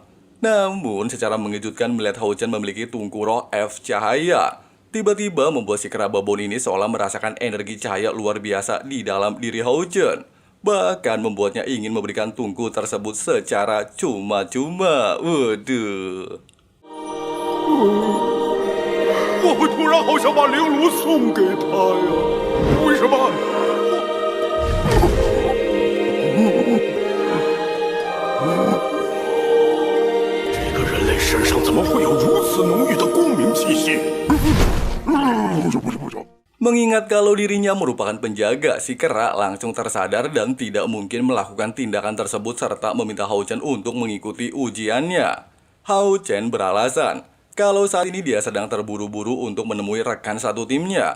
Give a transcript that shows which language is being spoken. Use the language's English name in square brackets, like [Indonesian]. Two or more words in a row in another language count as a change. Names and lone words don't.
[Indonesian] Namun, secara mengejutkan melihat Hao Chen memiliki tungku roh F cahaya, tiba-tiba membuat si kera babon ini seolah merasakan energi cahaya luar biasa di dalam diri Hao Chen. Bahkan membuatnya ingin memberikan tungku tersebut secara cuma-cuma. Waduh. [Chinese] 我突然好想把灵炉送给他呀！为什么？这个人类身上怎么会有如此浓郁的光明气息？不是。 [Indonesian] Mengingat kalau dirinya merupakan penjaga, si kera langsung tersadar dan tidak mungkin melakukan tindakan tersebut serta meminta Hao Chen untuk mengikuti ujiannya. Hao Chen beralasan kalau saat ini dia sedang terburu-buru untuk menemui rekan satu timnya.